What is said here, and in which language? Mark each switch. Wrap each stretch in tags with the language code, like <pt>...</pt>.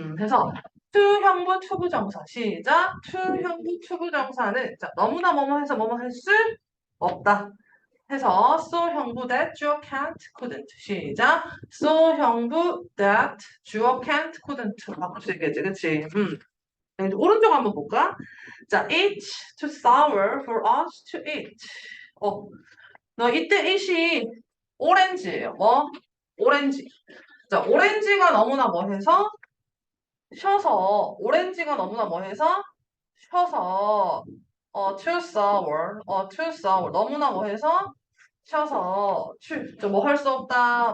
<ko>해서 to 형부 투부정사 시작. to 형부 투부정사는 자, 너무나 뭐뭐 해서 뭐뭐 할 수 없다. 해서 so 형부 that 주어 can't couldn't 시작. so 형부 that 주어 can't couldn't 바꿀 수 있겠지, 그치? 이제 오른쪽 한번 볼까? 자,</ko> <en>it's too sour for us to eat.</en> <ko>너 이때 it이 오렌지예요. 뭐? 오렌지. 자, 오렌지가 너무나 뭐 해서 쉬어서 오렌지가 너무나 뭐 해서 쉬어서</ko> <en>too sour. too sour.</en> <ko>너무나 뭐 해서 쉬어서 뭐 할 수 없다.</ko>